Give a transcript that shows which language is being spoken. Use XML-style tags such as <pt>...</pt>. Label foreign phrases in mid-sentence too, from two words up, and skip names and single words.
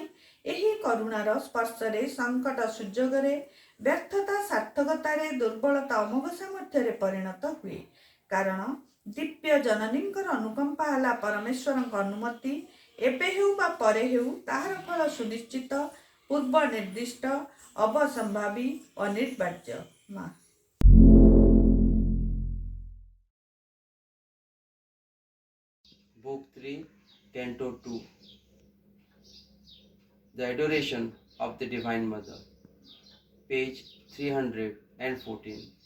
<or>ଏହି କରୁଣାର ସ୍ପର୍ଶରେ ସଙ୍କଟ ସୁଯୋଗରେ ବ୍ୟର୍ଥତା ସାର୍ଥକତାରେ ଦୁର୍ବଳତା ଅମୋଘ ସାମର୍ଥ୍ୟରେ ପରିଣତ ହୁଏ। କାରଣ ଦିବ୍ୟ ଜନନୀଙ୍କର ଅନୁକମ୍ପା ହେଲା ପରମେଶ୍ୱରଙ୍କ ଅନୁମତି। ଏବେ ହେଉ ବା ପରେ ହେଉ ତାହାର ଫଳ ସୁନିଶ୍ଚିତ ପୂର୍ବ ନିର୍ଦ୍ଦିଷ୍ଟ ଅବସମ୍ଭାବୀ ଅନିବାର୍ଯ୍ୟ। ମା</or> <en>Book 3, Canto 2. The Adoration of the Divine Mother. Page 314.</en>